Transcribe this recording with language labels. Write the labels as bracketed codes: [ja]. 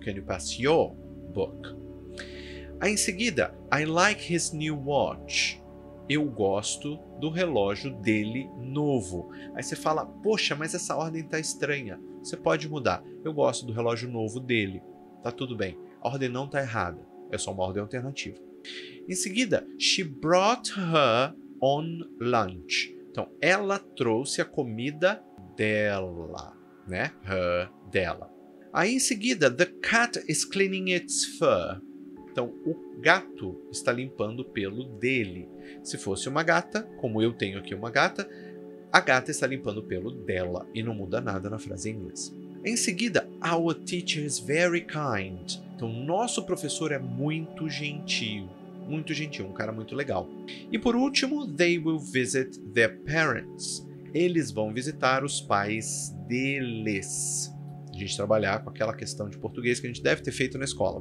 [en] Can you pass your book? [pt] Aí, em seguida, [en] I like his new watch. [pt] Eu gosto do relógio dele novo. Aí você fala, poxa, mas essa ordem tá estranha. Você pode mudar. Eu gosto do relógio novo dele. Tá tudo bem. A ordem não tá errada. É só uma ordem alternativa. Em seguida, [en] she brought her on lunch. [pt] Então, ela trouxe a comida dela, né? [en] Her, dela. [pt] Aí, em seguida, [en] the cat is cleaning its fur. [pt] Então, o gato está limpando o pelo dele. Se fosse uma gata, como eu tenho aqui uma gata, a gata está limpando o pelo dela e não muda nada na frase em inglês. Em seguida, [en] our teacher is very kind. [pt] Então, nosso professor é muito gentil. Muito gentil, um cara muito legal. E por último, [en] they will visit their parents. [pt] Eles vão visitar os pais deles. A gente trabalhar com aquela questão de português que a gente deve ter feito na escola.